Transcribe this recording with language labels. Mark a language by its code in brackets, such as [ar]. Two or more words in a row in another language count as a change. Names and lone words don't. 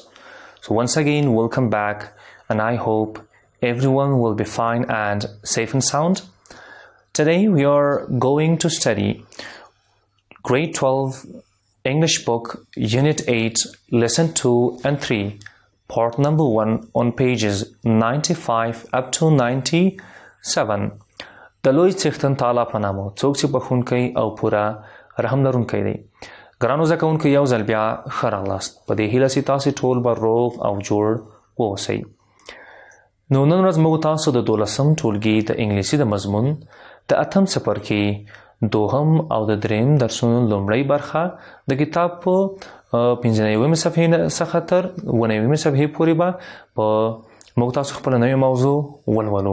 [en] So once again, welcome back, and I hope everyone will be fine and safe and sound. Today we are going to study Grade 12 English book, Unit 8, Lesson 2 and 3, Part number 1 on pages 95 up to 97. [ps] د لوی څښتن تعالی په نامه څوک چې بخښونکی او پوره رحم لرونکی دی. ګرانو زده کوونکو یو ځل بیا ښه راغلاست. په دې هیله چې تاسې ټول به روغ او جوړ واوسئ. نو نن ورځ موږ تاسو د 12م ټولګي د انګلیسي د مضمون د 8م څپرکي دوهم او د دریم درسونو لومړۍ برخه د کتاب په 95مې صفحې څخه تر 9مې صفحې پورې به په موږ تاسو خپل نوې موضوع ولولو.